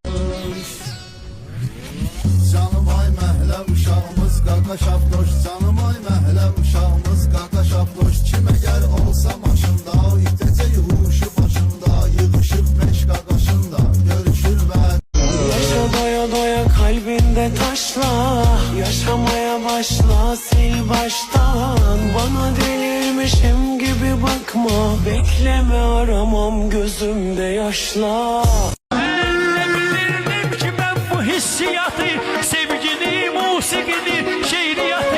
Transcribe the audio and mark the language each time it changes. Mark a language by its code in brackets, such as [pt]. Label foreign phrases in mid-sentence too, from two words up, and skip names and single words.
[az] Canım ay məhlə uşağımız qaka şapdoş. Canım ay məhlə uşağımız qaka şapdoş. Kim əgər olsa maşında, itəcək huşu başında. Yığışıb beş qaqaşında, görüşür və [tr] Yaşa doya doya kalbinde taşla, yaşamaya başla sil baştan. Bana delirmişim gibi bakma, bekleme aramam gözümde yaşla. Bilirdim ki ben bu hissiyatı, sevgini, musikini, şehri